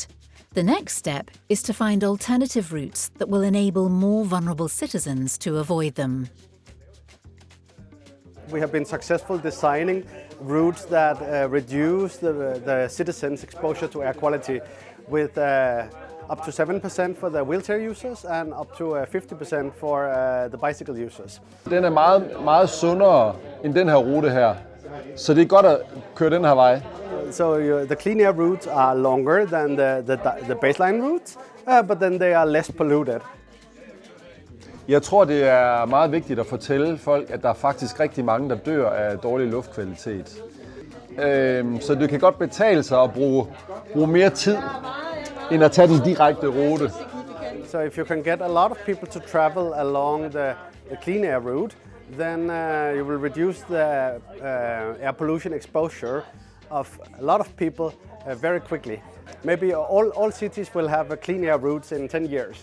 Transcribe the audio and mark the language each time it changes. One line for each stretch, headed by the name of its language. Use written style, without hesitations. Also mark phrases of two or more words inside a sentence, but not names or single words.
English: The next step is to find alternative routes that will enable more vulnerable citizens to avoid them. We have been successful designing routes that reduce the citizens' exposure to air quality with up to 7% for the wheelchair users and up to 50% for the bicycle users.
Danish: Den er meget sundere end den her rute her, så det er godt at køre den her vej.
English: So the clean air routes are longer than the baseline routes, but then they are less polluted.
Danish: Jeg tror, det er meget vigtigt at fortælle folk, at der er faktisk rigtig mange, der dør af dårlig luftkvalitet. Så det kan godt betale sig at bruge mere tid, end at tage den direkte rute.
English: So if you can get a lot of people to travel along the clean air route, then you will reduce the air pollution exposure of a lot of people very quickly. Maybe all cities will have clean air routes in 10 years.